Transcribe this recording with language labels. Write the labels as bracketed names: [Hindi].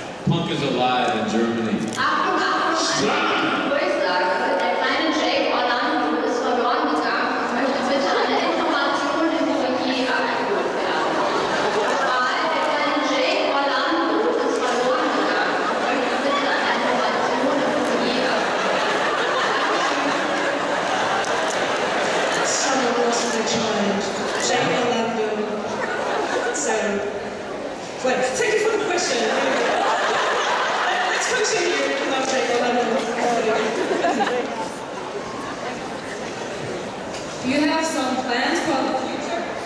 [English] Punk is alive in Germany. [German] Achtung, Achtung, Durchsage. Der kleine Jake Orlando ist verloren gegangen und möchte bitte eine Information in Foyer abgeholt werden. Weil der kleine Jake Orlando ist verloren gegangen und möchte bitte eine Information in Foyer abgeholt. [English] Someone lost their child. Jake Orlando. So, well, thank you for the question. Let's continue about Jake Orlando. Do you have some plans for the future?